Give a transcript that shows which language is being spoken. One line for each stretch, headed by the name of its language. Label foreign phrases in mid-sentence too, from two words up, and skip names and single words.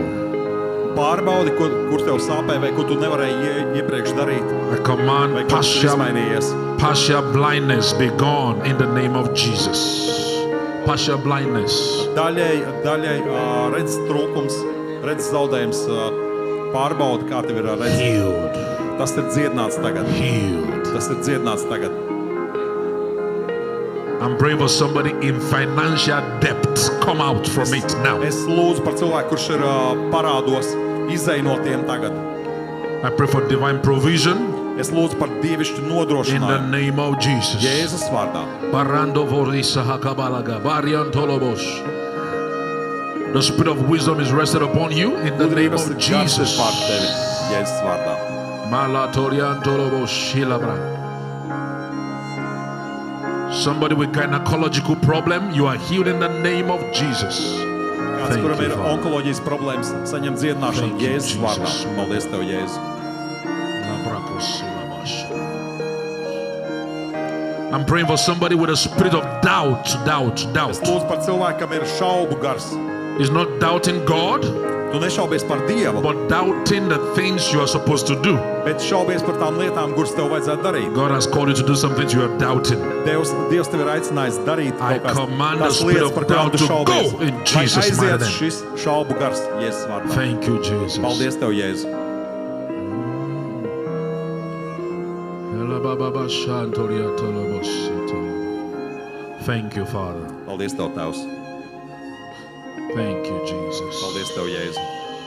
Latvian: Pārbaudi, kur tev sāpēja vai ko tu nevarēji iepriekš darīt.
English: I command
Latvian: Vai kas ir izmainījies.
English: partial blindness be gone in the name of Jesus. Partial blindness.
Latvian: Daļai redzes trūkums, redzes zaudējums, pārbaudi, kā tev ir redzes.
English: Healed.
Latvian: Tas ir dziedināts tagad.
English: Healed.
Latvian: Tas ir dziedināts tagad.
English: I'm praying for somebody in financial debt. Come out from it now.
Latvian: Es lūdzu par cilvēku, kurš ir parādos, izej no tiem tagad.
English: I pray for divine provision
Latvian: Es lūdzu par dievišķu
English: in the
Latvian: nodrošinājumu.
English: name of Jesus.
Latvian: Jēzus vārdā. Barando vorisa hakabalaga, varian tolobos.
English: The spirit of wisdom is rested upon you in the name
Latvian: Gudrības
English: of
Latvian: gars ir
English: Jesus.
Latvian: pār tevi. Jēzus vārdā. Malatorian tolobos shilabra.
English: Somebody with gynecological problem, you are healed in the name of Jesus.
Latvian: Kāds,
English: Thank
Latvian: kuram
English: you,
Latvian: ir
English: Father.
Latvian: onkoloģijas problēmas, saņem dziedināšanu
English: Thank you,
Latvian: Jēzus vārdā.
English: Jesus.
Latvian: Paldies tev, Jēzu.
English: I'm praying for somebody with a spirit of doubt.
Latvian: Es lūdzu par cilvēkam ir šaubu gars.
English: It's not doubting God,
Latvian: Tu nešaubies par Dievu,
English: but doubting the things you are supposed to do.
Latvian: bet šaubies par tām lietām, kuras tev vajadzētu darīt.
English: God has called you to do some things you are doubting.
Latvian: Dievs tev ir aicinājis darīt
English: I
Latvian: kaut
English: command
Latvian: kādas
English: the spirit
Latvian: lietas,
English: of
Latvian: par kurām
English: doubt
Latvian: tu
English: to
Latvian: šaubies.
English: go in
Latvian: Lai
English: Jesus' mighty
Latvian: aiziet
English: name.
Latvian: šis šaubu gars Jēzus vārdā.
English: Thank you, Jesus.
Latvian: Paldies tev, Jēzu.
English: Thank you, Father.
Latvian: Paldies tev, Tēvs.
English: Thank you, Jesus.
Latvian: Paldies tev, Jēzu.